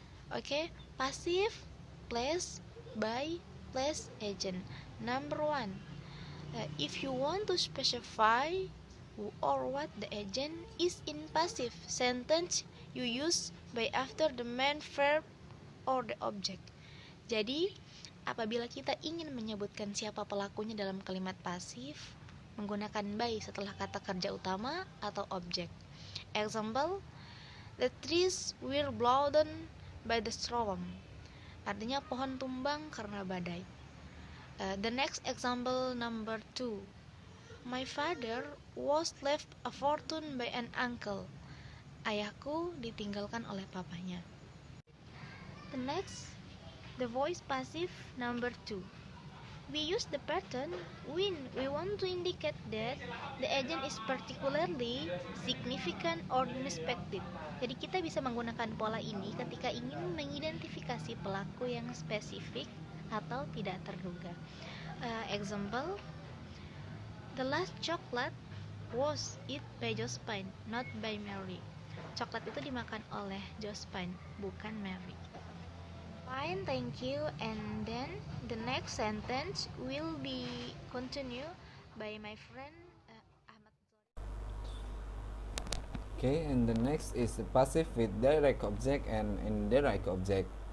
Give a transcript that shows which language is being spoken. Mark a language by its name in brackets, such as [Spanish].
[English] Okay, passive place by place agent. Number 1, if you want to specify who or what the agent is in passive sentence, you use by after the main verb or the object. [Indonesian] Jadi, apabila kita ingin menyebutkan siapa pelakunya dalam kalimat pasif, menggunakan by setelah kata kerja utama atau objek. [English] Example, the trees were blown by the storm. [Indonesian] Artinya pohon tumbang karena badai. [English] The next example, number 2. My father was left a fortune by an uncle. [Indonesian] Ayahku ditinggalkan oleh papanya. [English] The next, the voice passive number 2. We use the pattern when we want to indicate that the agent is particularly significant or unexpected. [Indonesian] Jadi kita bisa menggunakan pola ini ketika ingin mengidentifikasi pelaku yang spesifik atau tidak terduga. [English] Example, the last chocolate was eaten by Josephine, not by Mary. [Indonesian] Coklat itu dimakan oleh Josephine, bukan Mary. [English] Fine, thank you. And then the next sentence will be continued by my friend Ahmad. Okay, and the next is the passive with direct object and indirect object.